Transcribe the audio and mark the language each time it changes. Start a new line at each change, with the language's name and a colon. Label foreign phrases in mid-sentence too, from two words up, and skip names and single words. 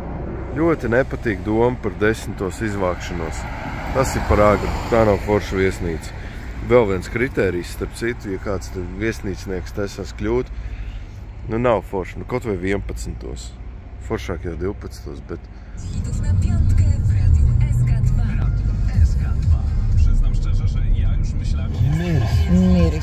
Latvian: Ļoti nepatīk doma par 10. izvākšanos. Tas ir par agru, tā nav forša viesnīca. Vēl viens kritērijs, starp citu, ja kāds viesnīcnieks taisās kļūt, nav forša, kaut vai 11. Foršāk jau 12, bet...
Polish: Hitów na piątkę w radiu SK2. SK2. Przyznam szczerze, że ja już myślałem...
Latvian: Miris.